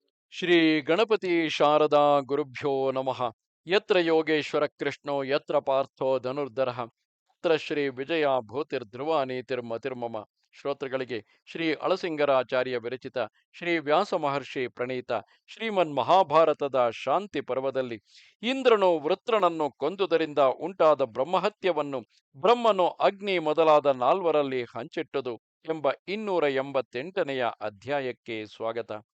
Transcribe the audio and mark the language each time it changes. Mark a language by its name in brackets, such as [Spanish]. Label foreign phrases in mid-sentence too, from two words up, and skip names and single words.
[Sanskrit] ಶ್ರೀ ಗಣಪತಿ ಶಾರದಾ ಗುರುಭ್ಯೋ ನಮಃ. ಯತ್ರ ಯೋಗೇಶ್ವರ ಕೃಷ್ಣೋ ಯತ್ರ ಪಾರ್ಥೋ ಧನುರ್ಧರಃ ಯತ್ರ ಶ್ರೀ ವಿಜಯ ಭೂತಿರ್ಧ್ರುವ ನೀತಿರ್ಮತಿರ್ಮಮ. [Kannada] ಶ್ರೋತೃಗಳಿಗೆ ಶ್ರೀ ಅಳಸಿಂಗರಾಚಾರ್ಯ ವಿರಚಿತ ಶ್ರೀ ವ್ಯಾಸ ಮಹರ್ಷಿ ಪ್ರಣೀತ ಶ್ರೀಮನ್ ಮಹಾಭಾರತದ ಶಾಂತಿ ಪರ್ವದಲ್ಲಿ ಇಂದ್ರನು ವೃತ್ರನನ್ನು ಕೊಂದುದರಿಂದ ಉಂಟಾದ ಬ್ರಹ್ಮಹತ್ಯವನ್ನು ಬ್ರಹ್ಮನು ಅಗ್ನಿ ಮೊದಲಾದ ನಾಲ್ವರಲ್ಲಿ ಹಂಚಿಟ್ಟುದು ಎಂಬ 288ನೆಯ ಅಧ್ಯಾಯಕ್ಕೆ ಸ್ವಾಗತ.